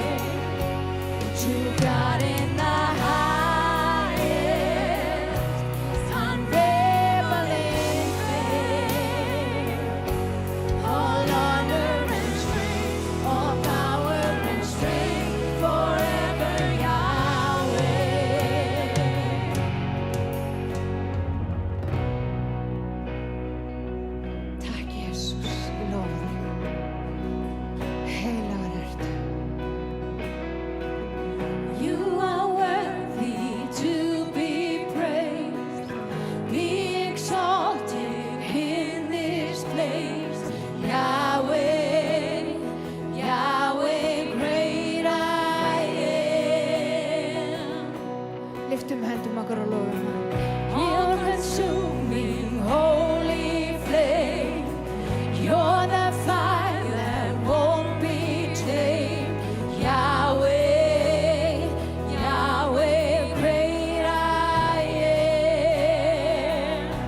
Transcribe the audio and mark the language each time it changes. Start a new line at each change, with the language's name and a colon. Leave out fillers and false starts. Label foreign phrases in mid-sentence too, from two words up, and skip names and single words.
English: To God in the highest, unraveling fame, all honor and strength, all power and strength, forever Yahweh.
Icelandic: Takk Jesús, við lofum þig. Heilagur ertu.
English: You are worthy to be praised, be exalted in this place. Yahweh, Yahweh, great I am.
Icelandic: Lyftum höndum okkar og lofum hann.
English: All-consuming, holy flame, you're the fire that won't be tamed. Yahweh, Yahweh, great I am.